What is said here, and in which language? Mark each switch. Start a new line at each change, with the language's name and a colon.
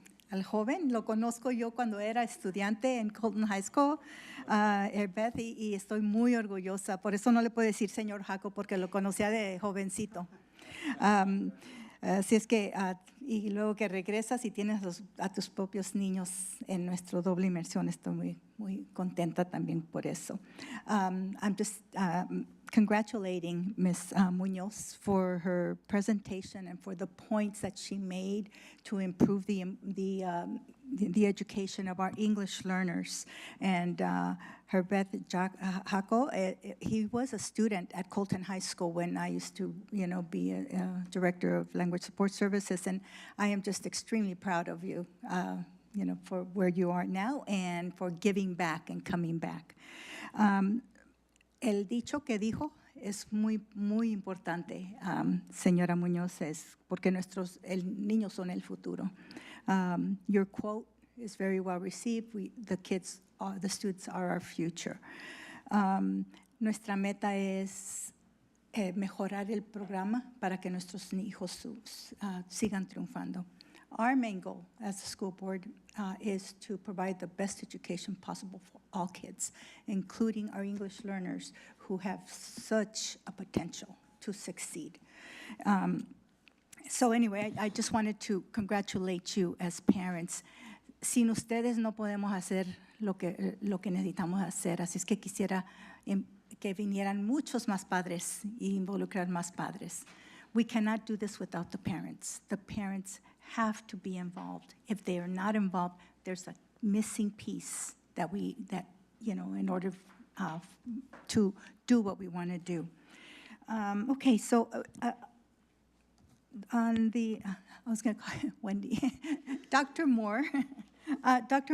Spanish: al joven. Lo conozco yo cuando era estudiante en Colton High School, Herbeth, y estoy muy orgullosa. Por eso no le puedo decir señor Jaco, porque lo conocía de jovencito. Así es que, y luego que regresas y tienes a tus propios niños en nuestra doble inmersión, estoy muy contenta también por eso.
English: I'm just congratulating Ms. Munoz for her presentation and for the points that she made to improve the education of our English learners. And Herbeth Jaco, he was a student at Colton High School when I used to, be a director of language support services, and I am just extremely proud of you, for where you are now and for giving back and coming back.
Spanish: El dicho que dijo es muy, muy importante, señora Muñoz, es porque nuestros niños son el futuro.
English: Your quote is very well received. The students are our future.
Spanish: Nuestra meta es mejorar el programa para que nuestros hijos sigan triunfando.
English: Our main goal as a school board is to provide the best education possible for all kids, including our English learners who have such a potential to succeed. So anyway, I just wanted to congratulate you as parents.
Spanish: Sin ustedes no podemos hacer lo que necesitamos hacer, así es que quisiera que vinieran muchos más padres y involucrar más padres.
English: We cannot do this without the parents. The parents have to be involved. If they are not involved, there's a missing piece that in order to do what we want to do. Okay, so on the, I was going to call Wendy, Dr. Moore. Dr.